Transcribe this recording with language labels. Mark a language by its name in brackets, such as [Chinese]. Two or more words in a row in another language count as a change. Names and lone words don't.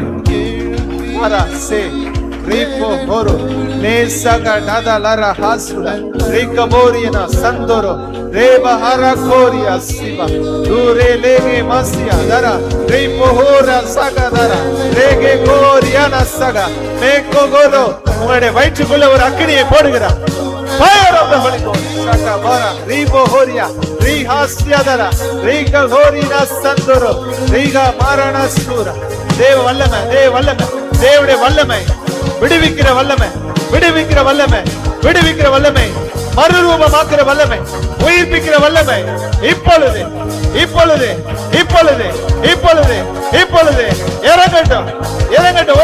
[Tamil] அரசே ரிபோ கோரோ நேசக நதலர ஹாசுல ரிகபோரியனா சந்தோரோ ரேபஹரா கோரியா சிவா தூரே லேகே மசியா தரா ரிபோஹோரா சகதரா ரேகே கோரியானா சகா மேகோ கோரோ. உங்களுடைய வயிற்றுக்குள்ள ஒரு அக்கினியை போடுகிறார். [English] Fire of the Holy Ghost. Shaka bara ribo horia rihasya dara riga horina sandoro riga marana sura. [Tamil] தேவ வல்லமை, தேவ வல்லமை, தேவனுடைய வல்லமை, விடுவிக்கிற வல்லமை, விடுவிக்கிற வல்லமை, விடுவிக்கிற வல்லமை, மறுரூபமாக்குற வல்லமை, உயிர்ப்பிக்கிற வல்லமை இப்பொழுது, இப்பொழுது, இப்பொழுது, இப்பொழுது, இப்பொழுது இறங்கட்டும், இறங்கட்டும்.